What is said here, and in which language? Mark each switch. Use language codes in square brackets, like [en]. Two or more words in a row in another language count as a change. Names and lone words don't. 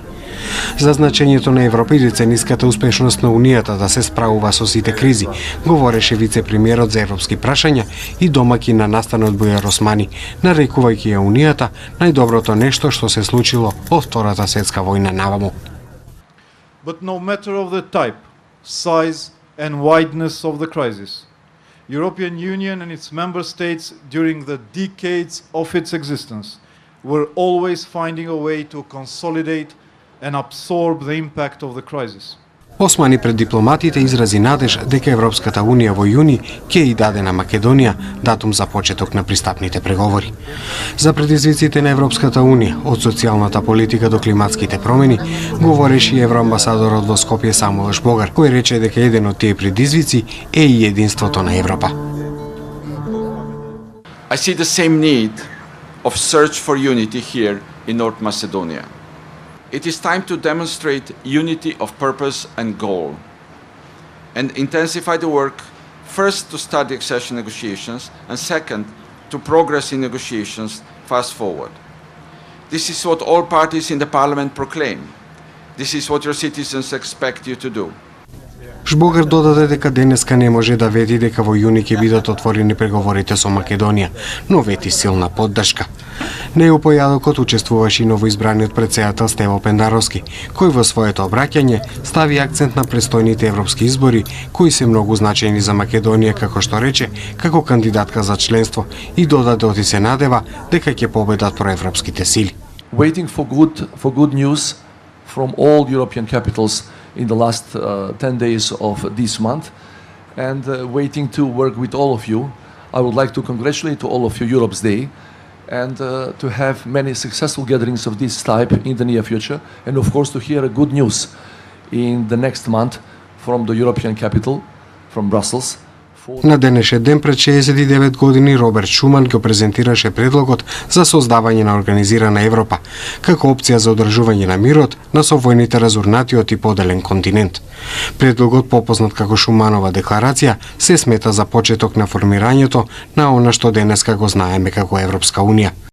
[mk] За значењето на Европа и децениската успешност на Унијата да се справува со сите кризи, говореше вице-премиерот за европски прашања и домаќин на настанот Бујар Османи, нарекувајќи ја Унијата најдоброто нешто што се случило од Втората светска војна наваму. [en] But no matter of the type, size and wideness of the crisis. European Union and its member states during the decades of its existence were always finding a way to consolidate and absorb the impact of the crisis. [mk] Османи пред дипломатите изрази надеж дека Европската Унија во јуни ќе и даде на Македонија датум за почеток на пристапните преговори. За предизвиците на Европската Унија, од социјалната политика до климатските промени, говореше и евроамбасадорот во Скопје Самуел Жбогар, кој рече дека еден од тие предизвици е и единството на Европа. [en] I see the same need of search for unity here in North Macedonia. It is time to demonstrate unity of purpose and goal and intensify the work, first to start the accession negotiations and second to progress in negotiations fast forward. This is what all parties in the parliament proclaim. This is what your citizens expect you to do. [mk] Жбогар додаде дека денеска не може да вети дека во јуни ќе бидат отворени преговорите со Македонија, но вети силна поддршка. Неу појадокот учествуваше и новоизбраниот претседател Стево Пендаровски, кој во своето обраќање стави акцент на престојните европски избори, кои се многу значајни за Македонија, како што рече, како кандидатка за членство, и додаде оти се надева дека ќе победат проевропските сили. [en] Waiting for good news from all European capitals in the last 10 days of this month, and waiting to work with all of you. I would like to congratulate all of you Europe's Day, and to have many successful gatherings of this type in the near future, and of course to hear good news in the next month from the European capital, from Brussels. [mk] На денешен ден пред 69 години Роберт Шуман го презентираше предлогот за создавање на организирана Европа, како опција за одржување на мирот на совојните разурнатиот и поделен континент. Предлогот, попознат како Шуманова декларација, се смета за почеток на формирањето на она што денеска го знаеме како Европска Унија.